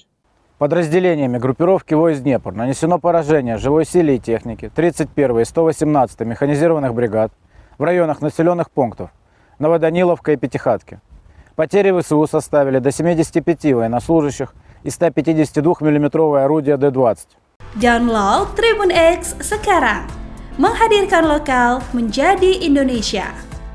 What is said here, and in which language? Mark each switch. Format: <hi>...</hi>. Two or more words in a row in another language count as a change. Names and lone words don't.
<ru>Подразделениями группировки войск «Днепр» нанесено поражение живой силе и технике 31-й и 118-й механизированных бригад в районах населенных пунктов Новоданиловка и Пятихатки. Потери ВСУ составили до 75 военнослужащих и 152 миллиметровое орудие Д-20.</ru> <id>Download Tribun X sekarang, menghadirkan lokal menjadi Indonesia.</id>